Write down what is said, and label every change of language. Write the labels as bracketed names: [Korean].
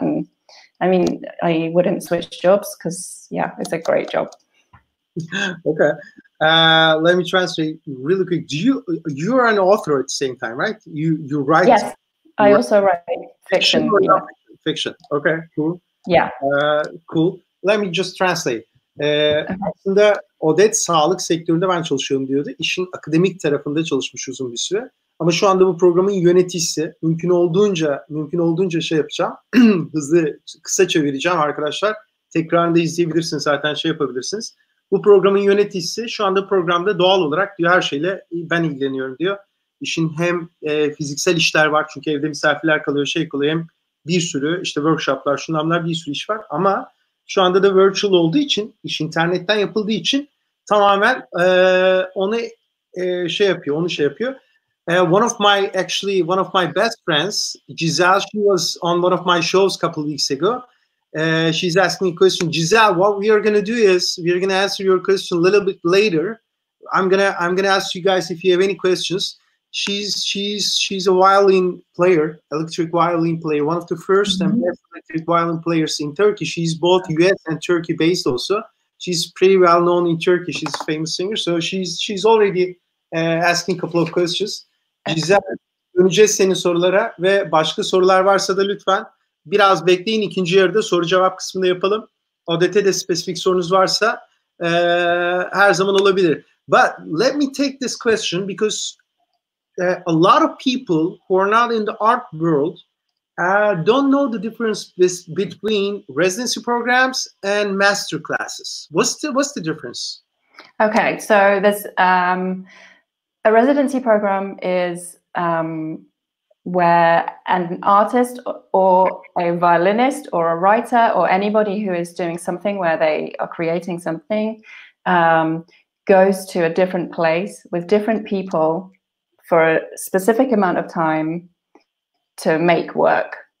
[English] And I mean, I wouldn't switch jobs because, yeah, it's a great job. Okay. Let me translate really quick. You're an author at the same time, right? You write? Yes, I also write fiction. Yeah. Fiction. Okay, cool. Yeah. Cool. Let me just translate. [Turkish] Aslında Odette sağlık sektöründe ben çalışıyorum diyordu. İşin akademik tarafında çalışmış uzun bir süre. Ama şu anda bu programın yöneticisi. Mümkün olduğunca şey yapacağım. Kısa çevireceğim arkadaşlar. Tekrarında izleyebilirsiniz, zaten şey yapabilirsiniz. Bu programın yöneticisi. Şu anda programda doğal olarak diyor, her şeyle ben ilgileniyorum diyor. İşin hem fiziksel işler var, çünkü evde misafirler kalıyor, şey kalıyor, hem bir sürü işte workshoplar, şunlar, bir sürü iş var. Ama şu anda da virtual olduğu için, iş internetten yapıldığı için tamamen onu şey yapıyor. [English] One of my best friends, Giselle, she was on one of my shows a couple of weeks ago. She's asking a question. Giselle, what we are going to do is we're going to answer your question a little bit later. I'm gonna ask you guys if you have any questions. She's a violin player, electric violin player, one of the first and best electric violin players in Turkey. She's both US and Turkey based also. She's pretty well known in Turkey. She's a famous singer. So she's already asking a couple of questions. [Turkish] Güzel. Döneceğiz senin sorulara ve başka sorular varsa da lütfen biraz bekleyin. İkinci yarıda soru cevap kısmında yapalım. Odette de spesifik sorunuz varsa her zaman olabilir. [English] But let me take this question because a lot of people who are not in the art world don't know the difference between residency programs and master classes. What's the difference? Okay, so there's a residency program is where an artist or a violinist or a writer or anybody who is doing something where they are creating something goes to a different place with different people for a specific amount of time to make work.